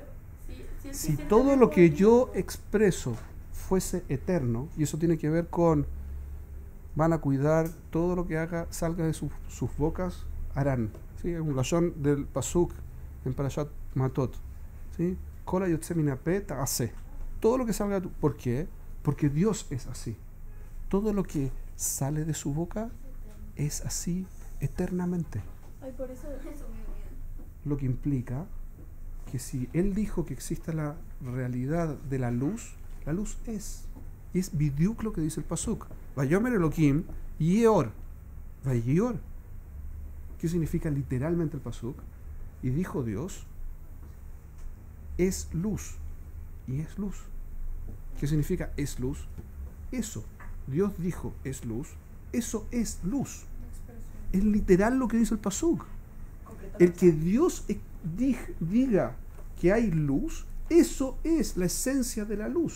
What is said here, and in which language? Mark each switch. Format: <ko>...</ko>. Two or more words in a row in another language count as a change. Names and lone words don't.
<es>Si todo lo que yo expreso fuese eterno, y eso tiene que ver con van a cuidar todo lo que haga, salga de sus bocas, harán. ¿Sí? Es un lashon del pasuk en Parashat Matot. ¿Sí?</es> <he>ככל היצא מפיו יעשה.</he> <es>Todo lo que salga, ¿por qué? Porque Dios es así. Todo lo que sale de su boca es así eternamente. Ay, por eso Lo que implica que si Él dijo que existe la realidad de la luz es. Y es bidiuk lo que dice el pasuk.</es> <he>ויאמר אלהים יהי אור ויהי אור.</he> <es>¿Qué significa literalmente el pasuk? Y dijo Dios, es luz. Y es luz. ¿Qué significa es luz? Eso. Dios dijo es luz. Eso es luz. Es literal lo que dice el pasuk. El que Dios diga que hay luz, eso es la esencia de la luz.</es>